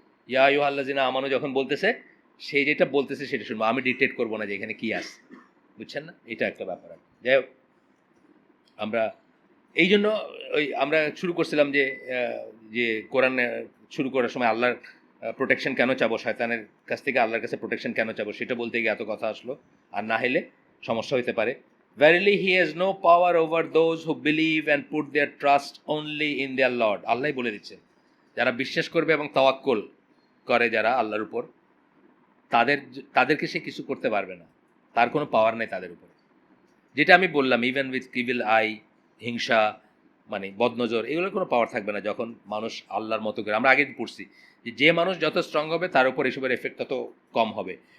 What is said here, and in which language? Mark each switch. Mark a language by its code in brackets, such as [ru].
[ar] ইয়া আইয়ুহাল্লাযিনা আমানু [bn] যখন বলতেছে, সে যেটা বলতেছে সেটা শুনবো, আমি ডিকটেট করবো না যে এখানে কি আছে, বুঝছেন না? এটা একটা ব্যাপার। যাই হোক, আমরা এই জন্য ওই আমরা শুরু করছিলাম যে কোরআন শুরু করার সময় আল্লাহর প্রোটেকশন কেন চাবো, শয়তানের কাছ থেকে আল্লাহর কাছে প্রোটেকশন কেন চাবো, সেটা বলতে গিয়ে এত কথা আসলো। আর না হলে সমস্যা হতে পারে। [en] Verily he has no power over those who believe and put their trust only in their Lord. [bn] আল্লাহই বলে দিচ্ছে, যারা বিশ্বাস করবে এবং তাওয়াক্কুল করে যারা আল্লাহর উপর, তাদেরকে সে কিছু করতে পারবে না, তার কোনো পাওয়ার নেই তাদের উপর। যেটা আমি বললাম, [en] even with evil eye, [bn] হিংসা, মানে বদনজর, এগুলোর কোনো পাওয়ার থাকবে না যখন মানুষ আল্লাহর মতো করে। আমরা আগে পড়ছি যে মানুষ যত স্ট্রং হবে তার উপর এসবের এফেক্ট তত কম হবে।